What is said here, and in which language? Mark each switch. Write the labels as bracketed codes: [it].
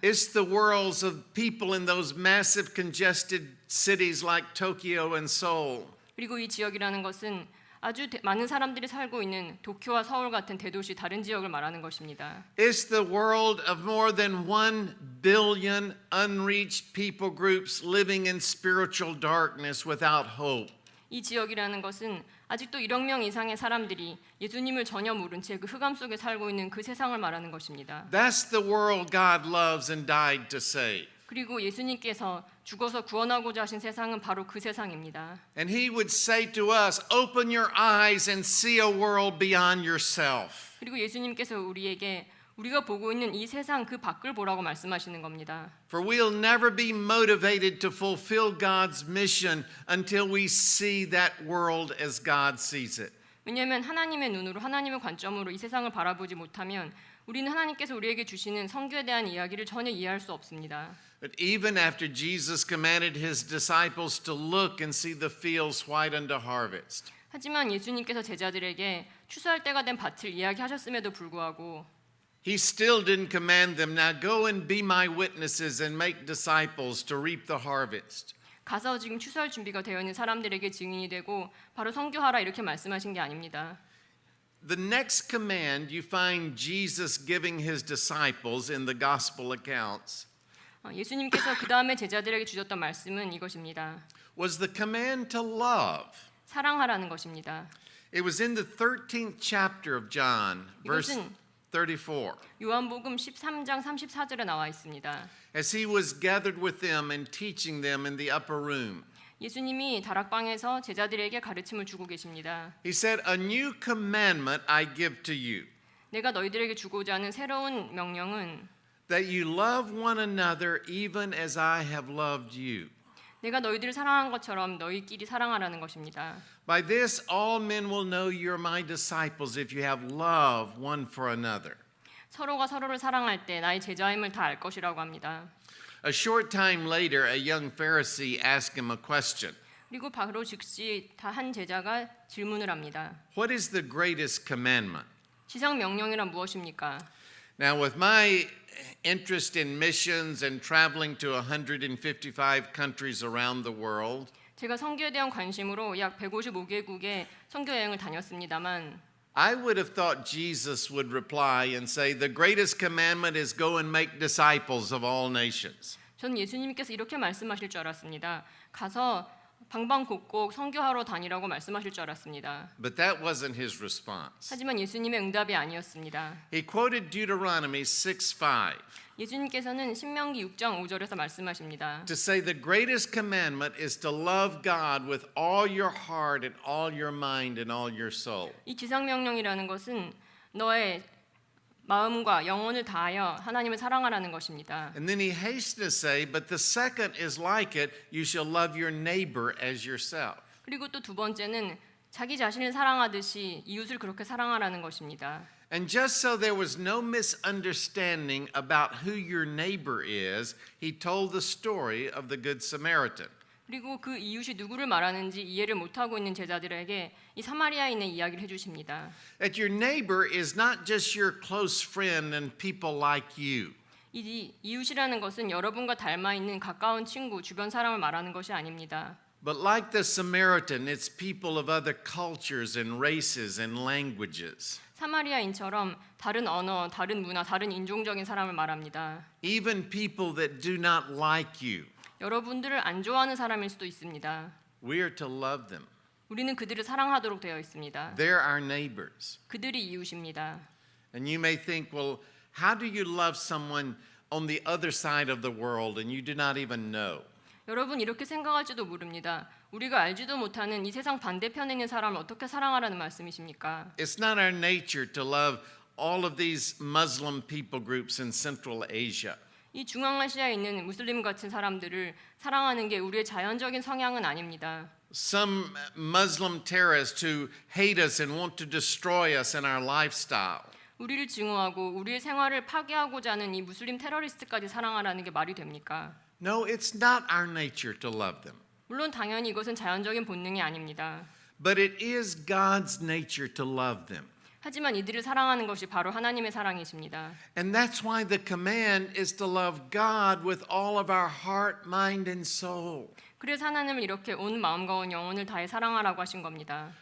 [en] It's the worlds of people in those massive congested cities like Tokyo and Seoul. [ko] 그리고 이 지역이라는 것은 아주 많은 사람들이 살고 있는 도쿄와 서울 같은 대도시 다른 지역을 말하는 것입니다. [en] It's the world of more than 1 billion unreached people groups living in spiritual darkness without hope. [ko] 이 지역이라는 것은 아직도 1억 명 이상의 사람들이 예수님을 전혀 모른 채 그 흑암 속에 살고 있는 그 세상을 말하는 것입니다. [en] That's the world God loves and died to save. [ko] 그리고 예수님께서 죽어서 구원하고자 하신 세상은 바로 그 세상입니다. [en] And he would say to us, open your eyes and see a world beyond yourself. [ko] 그리고 예수님께서 우리에게 우리가 보고 있는 이 세상 그 밖을 보라고 말씀하시는 겁니다. [en] For we'll never be motivated to fulfill God's mission until we see that world as God sees it. [ko] 왜냐하면 하나님의 눈으로 하나님의 관점으로 이 세상을 바라보지 못하면 우리는 하나님께서 우리에게 주시는 선교에 대한 이야기를 전혀 이해할 수 없습니다. [en] But even after Jesus commanded his disciples to look and see the fields white unto harvest, [ko] 하지만 예수님께서 제자들에게 추수할 때가 된 밭을 이야기하셨음에도 불구하고 [en] he still didn't command them, now go and be my witnesses and make disciples to reap the harvest. [ko] 가서 지금 추수할 준비가 되어 있는 사람들에게 증인이 되고 바로 선교하라 이렇게 말씀하신 게 아닙니다. [en] The next command you find Jesus giving his disciples in the gospel accounts [ko] 예수님께서 그 다음에 제자들에게 주셨던 말씀은 이것입니다. [en] was the command to love. [ko] 사랑하라는 것입니다. [en] It was in the 13th chapter of John, verse [ko] 이것은 [en] 34. [ko] 요한복음 13장 34절에 나와 있습니다. [en] As he was gathered with them and teaching them in the upper room, [ko] 예수님이 다락방에서 제자들에게 가르침을 주고 계십니다. [en] he said, "A new commandment I give to you, [ko] 내가 너희들에게 주고자 하는 새로운 명령은 [en] that you love one another even as I have loved you. [ko] 내가 너희들을 사랑한 것처럼 너희끼리 사랑하라는 것입니다. [en] By this all men will know you're my disciples if you have love one for another." [ko] 서로가 서로를 사랑할 때 나의 제자임을 다 알 것이라고 합니다. [en] A short time later, a young Pharisee asked him a question. [ko] 그리고 바로 즉시 한 제자가 질문을 합니다. [en] What is the greatest commandment? [ko] 지상 명령이란 무엇입니까? [en] Now, with my interest in missions and traveling to 155 countries around the world, [ko] 제가 선교에 대한 관심으로 약 155개국의 선교 여행을 다녔습니다만 [en] I would have thought Jesus would reply and say, "The greatest commandment is go and make disciples of all nations." [ko] 전 예수님께서 이렇게 말씀하실 줄 알았습니다. 가서 방방곡곡 선교하러 다니라고 말씀하실 줄 알았습니다. [en] But that wasn't his response. [ko] 하지만 예수님의 응답이 아니었습니다. [en] He quoted Deuteronomy 6:5 [ko] 예수님께서는 신명기 6장 5절에서 말씀하십니다. [en] to say the greatest commandment is to love God with all your heart and all your mind and all your soul. [ko] 이 지상 명령이라는 것은 너의 마음과 영혼을 다하여 하나님을 사랑하라는 것입니다. [en] And then he hastened to say, "But the second is like it, you shall love your neighbor as yourself." [ko] 그리고 또 두 번째는 자기 자신을 사랑하듯이 이웃을 그렇게 사랑하라는 것입니다. [en] And just so there was no misunderstanding about who your neighbor is, he told the story of the Good Samaritan. [ko] 그리고 그 이웃이 누구를 말하는지 이해를 못하고 있는 제자들에게 이 사마리아인의 이야기를 해주십니다. [en] That your neighbor is not just your close friend and people like you. [ko] 이 이웃이라는 것은 여러분과 닮아 있는 가까운 친구, 주변 사람을 말하는 것이 아닙니다. [en] But like the Samaritan, it's people of other cultures and races and languages. [ko] 사마리아인처럼 다른 언어, 다른 문화, 다른 인종적인 사람을 말합니다. [en] Even people that do not like you. [ko] 여러분들을 안 좋아하는 사람일 수도 있습니다. [en] We are to love them. [ko] 우리는 그들을 사랑하도록 되어 있습니다. [en] They're our neighbors. [ko] 그들이 이웃입니다. [en] And you may think, well, how do you love someone on the other side of the world and you do not even know? [ko] 여러분 이렇게 생각할지도 모릅니다. 우리가 알지도 못하는 이 세상 반대편에 있는 사람을 어떻게 사랑하라는 말씀이십니까? [en] It's not our nature to love all of these Muslim people groups in Central Asia. [ko] 이 중앙아시아에 있는 무슬림 같은 사람들을 사랑하는 게 우리의 자연적인 성향은 아닙니다. [en] Some Muslim terrorists who hate us and want to destroy us in our lifestyle. [ko] 우리를 증오하고 우리의 생활을 파괴하고자 하는 이 무슬림 테러리스트까지 사랑하라는 게 말이 됩니까? [en] No, it's not our nature to love them. [ko] 물론 당연히 이것은 자연적인 본능이 아닙니다. [en] But it is God's nature to love them. [ko] 하지만 이들을 사랑하는 것이 바로 하나님의 사랑이십니다. [en] And that's why the command is to love God with all of our heart, mind, and soul. [ko] 그래서 하나님을 이렇게 온 마음과 온 영혼을 다해 사랑하라고 하신 겁니다.